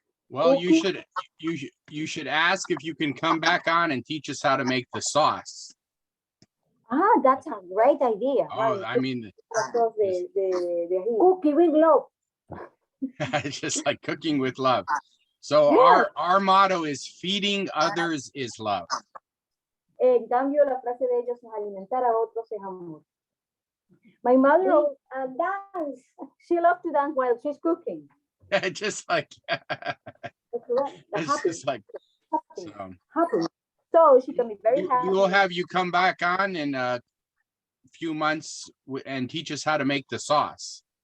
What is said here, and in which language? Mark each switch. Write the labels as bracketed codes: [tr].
[en] Well, you should ask if you can come back on and teach us how to make the sauce. Ah, that's a great idea. Oh, I mean, Cookie with love. just like cooking with love. So Yeah. our motto is feeding others is love. [es] En cambio, la frase de ellos es alimentar a otros es amor. [en] My mother dance. She loves to dance while she's cooking. Just like, That's correct. it's just like, Happy. so. Happy. So she can be very happy. We will have you come back on in a few months and teach us how to make the sauce.